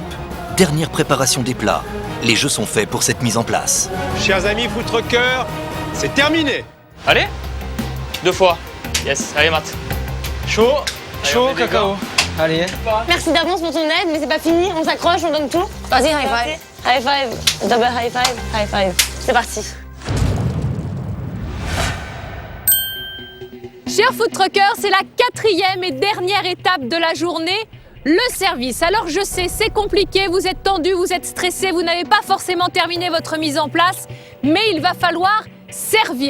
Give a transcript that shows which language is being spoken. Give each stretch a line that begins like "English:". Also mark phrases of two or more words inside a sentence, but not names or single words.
French: Dernière préparation des plats. Les jeux sont faits pour cette mise en place. Chers amis
English: food truckers,
French: c'est terminé. Allez, 2 fois. Yes, allez Matt. Chaud, on fait des cacao. Allez. Merci d'avance pour ton aide, mais c'est pas fini. On s'accroche, on donne tout. Vas-y,
English: high five. High five. Double high five. High five.
French: C'est parti. Chers
English: food truckers,
French: c'est la 4e et dernière étape de la journée, le service. Alors je sais, c'est compliqué, vous êtes tendus, vous êtes stressés, vous n'avez pas forcément terminé votre mise en place, mais il va falloir servir.